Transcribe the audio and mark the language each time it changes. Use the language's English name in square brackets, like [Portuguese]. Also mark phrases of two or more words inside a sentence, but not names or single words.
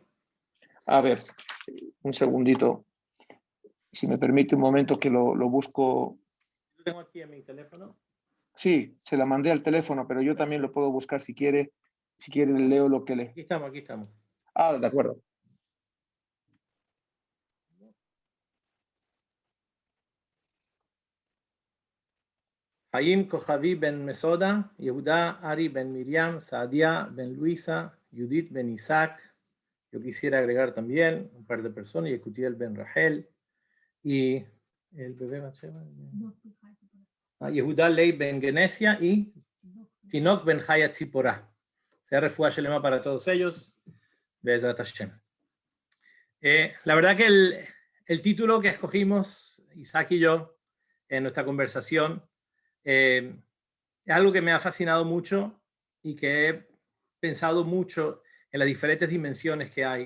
[Spanish] A ver, un segundito. Si me permite un momento que lo busco. Lo tengo aquí en mi teléfono. Sí, se la mandé al teléfono, pero yo también lo puedo buscar si quiere. Si quiere, leo lo que lee. Aquí estamos, aquí estamos. Ah, de acuerdo. Haim Kojavi ben Mesoda, Yehuda Ari ben Miriam, Saadia ben Luisa, Judith ben Isaac. Yo quisiera agregar también un par de personas, Yekutiel ben Rahel y el bebé Yehuda Lei ben Genesia y Tinok ben Hayat Zipporah. Sea [Hebrew] רפואה שלמה [Spanish] para todos ellos. [Hebrew] בעזרת השם. [Spanish] La verdad que el título que escogimos, Isaac y yo, en nuestra conversación, es algo que me ha fascinado mucho y que he pensado mucho en las diferentes dimensiones que hay.